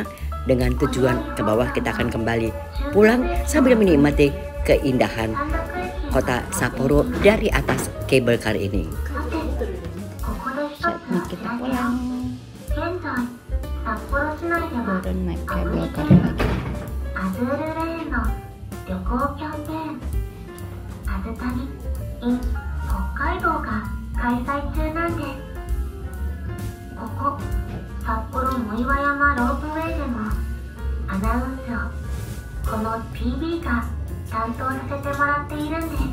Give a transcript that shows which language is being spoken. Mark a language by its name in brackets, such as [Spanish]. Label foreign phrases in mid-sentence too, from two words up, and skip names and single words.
[Indonesian] Dengan tujuan ke bawah, kita akan kembali pulang sambil menikmati keindahan kota Sapporo dari atas [English] cable car [Indonesian] ini. Saatnya kita pulang. Baru naik [English] cable car [Indonesian] lagi. [Japanese] アズールレーンの旅行キャンペーンアズ旅 in 北海道が開催中なんです。ここ札幌藻岩山ロープウェイでもアナウンスをこの PB が担当させてもらっているんです。